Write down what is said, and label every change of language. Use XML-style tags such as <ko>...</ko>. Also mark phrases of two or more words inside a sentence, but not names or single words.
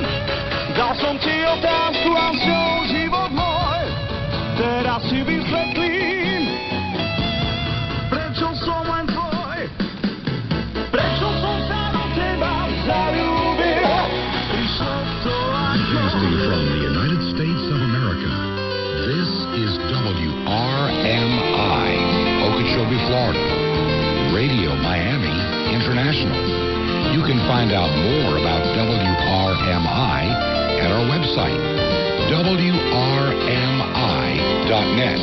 <sk>Dal som ti otázku a všel život môj. Teraz si vysvetlím, prečo som len tvoj. Prečo som sa do teba zalúbil. Prišlo to ako...</sk> <en>Broadcasting from the United States of America, this is WRMI, Okeechobee, Florida, Radio Miami International. You can find out more about WRMI at our website, WRMI.net.</en>